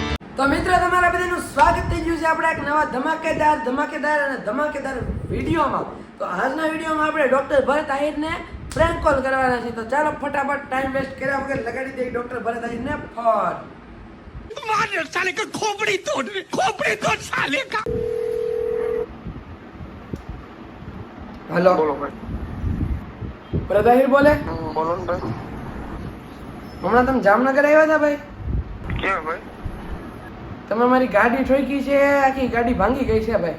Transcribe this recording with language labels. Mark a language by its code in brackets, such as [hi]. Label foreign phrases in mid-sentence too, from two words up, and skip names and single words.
[gu] તો મિત્રો તમારા બધાનું સ્વાગત થઈ ગયું છે આપણા એક નવા ધમાકેદાર વિડીયોમાં. તો આજના વિડીયોમાં આપણે ડોક્ટર ભરત આહિરને પ્રેન્ક કોલ કરવાના છે. તો ચાલો ફટાફટ ટાઈમ વેસ્ટ કર્યા વગર લગાડી દઈએ ડોક્ટર ભરત આહિરને ફોન. [hi] मार साले का खोपड़ी तोड़ साले का। [gu] હેલો, બોલો ભાઈ. ભરત આહિર બોલે. બોલો ને ભાઈ. હમણાં તમે જામનગર આવ્યા હતા ભાઈ? ક્યાં ભાઈ? તમે મારી ગાડી ઠોકી છે, આખી ગાડી ભાંગી ગઈ છે ભાઈ.